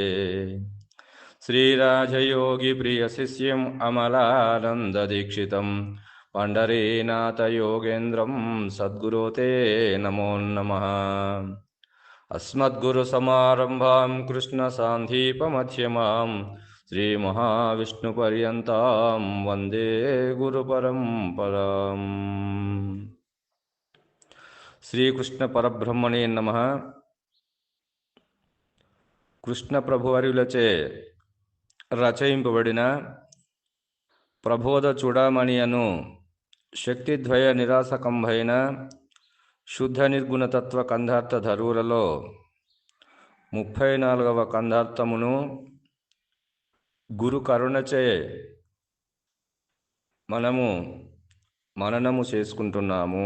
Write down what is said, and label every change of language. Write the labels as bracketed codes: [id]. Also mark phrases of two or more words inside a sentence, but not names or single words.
[sa] श्रीराजयोगिप्रियशिष्यम् अमलानन्ददीक्षितं पंढरीनाथयोगेन्द्रं सद्गुरो ते नमो नमः। अस्मद्गुरुसमारम्भां कृष्णसान्धीपमध्यमां श्रीमहाविष्णुपर्यन्तां वन्दे गुरुपरम्पराम्। శ్రీకృష్ణ నమః. [te] కృష్ణ ప్రభువర్యులచే రచయింపబడిన ప్రబోధ చూడామణి అను శక్తిద్వయ నిరాసకంభైన శుద్ధ నిర్గుణతత్వ కందార్థ ధరువులలో 34వ కందార్థమును గురు కరుణచే మనము మననము చేసుకుంటున్నాము.